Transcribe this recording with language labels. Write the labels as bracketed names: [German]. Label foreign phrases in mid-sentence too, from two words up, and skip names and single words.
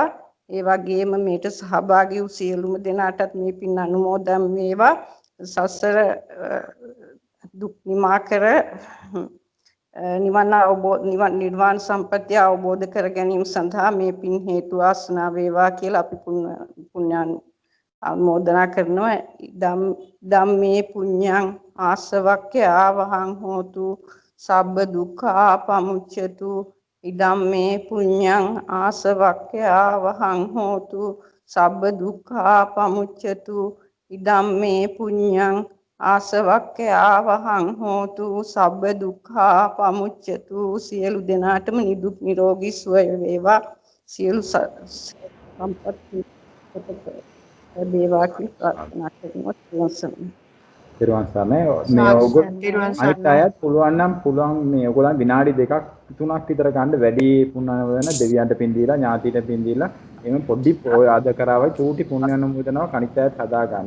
[Sinhala] ඒ වගේම මේට සහභාගී වූ සියලුම දෙනාටත් මේ පින් අනුමෝදන් වේවා. සසර දුක් නිමා කර නිර්වාණ සම්පත්‍ය අවබෝධ කර ගැනීම සඳහා මේ පින් හේතු වාසනා වේවා කියලා අපි පුණ්‍යානුමෝදනා කරනවා. [Pali] ධම්මේ පුඤ්ඤං ආසවක්ඛ්‍ය ආවහං හෝතු සබ්බ දුක්ඛා පමුච්ඡතු ඉදම්මේ පුඤ්ඤං ආසවක්ඛ්‍ය ආවහං හෝතු සබ්බ දුක්ඛා පමුච්ඡතු ඉදම්මේ පුඤ්ඤං ආසවක්ඛ්‍ය ආවහං හෝතු සබ්බ දුක්ඛා පමුච්ඡතු. [Sinhala] සියලු දෙනාටම නිදුක් නිරෝගී සුවය වේවා. සියලු සම්පත් වේවා කියලා ප්‍රාර්ථනා කරනවා. තිරුවන් සරණයි. මේ අනිත් අයත් පුළුවන් මේ ඔයගොල්ලන් විනාඩි 2ක් 3ක් විතර ගන්න වැඩි පුණ්‍යානුමෝදන දෙවියන්ට පින් දීලා ඥාතිට පින් දීලා එමෙ පොඩි ඔය ආද කරාවයි චූටි පුණ්‍යානුමෝදනාවක් අනිත් අයත් හදා ගන්න.